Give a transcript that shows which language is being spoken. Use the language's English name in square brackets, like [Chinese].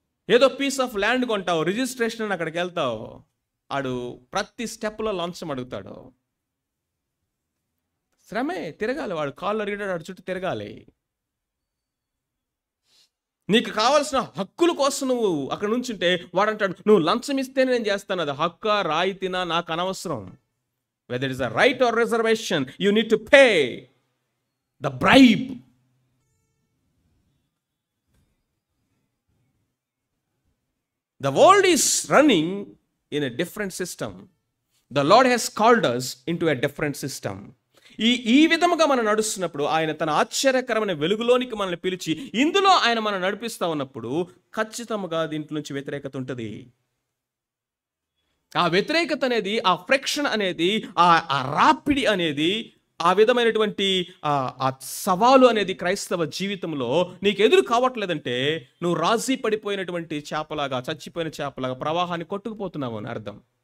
[Telugu] ఏదో piece of land కొంటావు, registration అని అక్కడికి వెళ్తావు, ఆడు ప్రతి స్టెప్లో లంచం అడుగుతాడు. శ్రమే, తిరగాలి. వాడు కాళ్ళు అరిగాడు, ఆడు చుట్టూ తిరగాలి. నీకు కావాల్సిన హక్కుల కోసం నువ్వు అక్కడ నుంచుంటే వాడు అంటాడు, నువ్వు లంచం ఇస్తేనే నేను చేస్తాను. అది హక్కా రాయితీనా నాకు అనవసరం. [English] whether it is a right or reservation, you need to pay the bribe. The world is running in a different system. The Lord has called us into a different system. [Telugu] ఈ విధముగా మనం నడుస్తున్నప్పుడు ఆయన తన ఆశ్చర్యకరమైన వెలుగులోనికి మనల్ని పిలిచి ఇందులో ఆయన మనం నడిపిస్తా ఉన్నప్పుడు ఖచ్చితంగా దీంట్లో నుంచి వ్యతిరేకత ఉంటుంది. ఆ వ్యతిరేకత అనేది, ఆ ఫ్రిక్షన్ అనేది, ఆ రాపిడి అనేది, ఆ విధమైనటువంటి ఆ సవాలు అనేది క్రైస్తవ జీవితంలో నీకు ఎదురు కావట్లేదంటే నువ్వు రాజీ పడిపోయినటువంటి చేపలాగా, చచ్చిపోయిన చేపలాగా ప్రవాహాన్ని కొట్టుకుపోతున్నావు అని అర్థం.